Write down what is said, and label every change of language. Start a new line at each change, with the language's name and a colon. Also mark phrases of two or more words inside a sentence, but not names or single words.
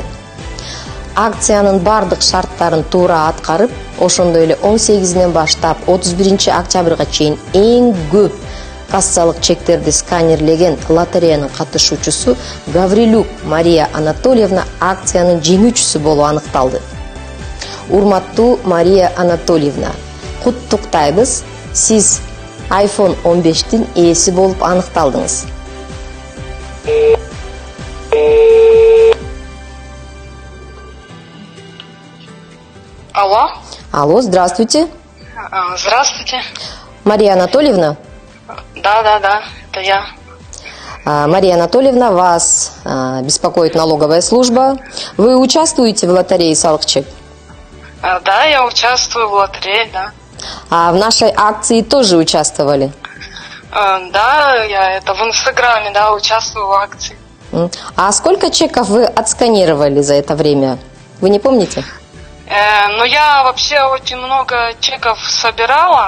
Kyrgyz: Акциянын бардык шарттарын туура аткарып, ошондой эле 18-нен баштап 31 октябрга чейин эң көп кассалык чектерди сканерлеген лотереянын катышуучусу Гаврилюк Мария Анатольевна акциянын жеңүүчүсү болуп аныкталды. Урматтуу Мария Анатольевна, куттуктайбыз. Сиз iPhone 15-тин ээси болуп аныкталдыңыз.
Russian: Алло. Алло, здравствуйте. Здравствуйте. Мария Анатольевна? Да, это я. Мария Анатольевна, вас беспокоит налоговая служба. Вы участвуете в лотерее «Салык чек»? Да, я участвую в лотерее, да. А в нашей акции тоже участвовали? Да, я в Инстаграме, да, участвую в акции. А сколько чеков вы отсканировали за это время? Вы не помните? Ну, я вообще очень много чеков собирала.